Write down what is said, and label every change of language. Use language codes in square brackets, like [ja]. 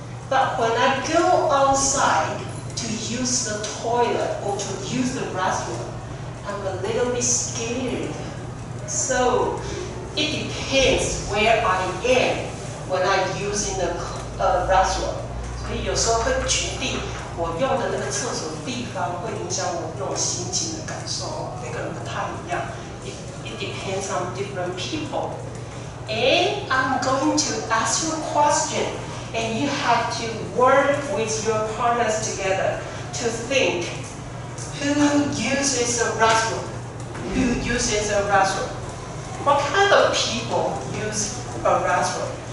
[en] But when I go outside to use the toilet or to use the restroom, I'm a little bit scared. So it depends where I am when I'm using the restroom. [zh] 所以有时候会决定我用的那个厕所地方会影响我那种心情的感受，每个人不太一样。 [en] It depends on different people. And I'm going to ask you a question, and you have to work with your partners together to think who uses a restroom? Who uses a restroom? What kind of people use a restroom?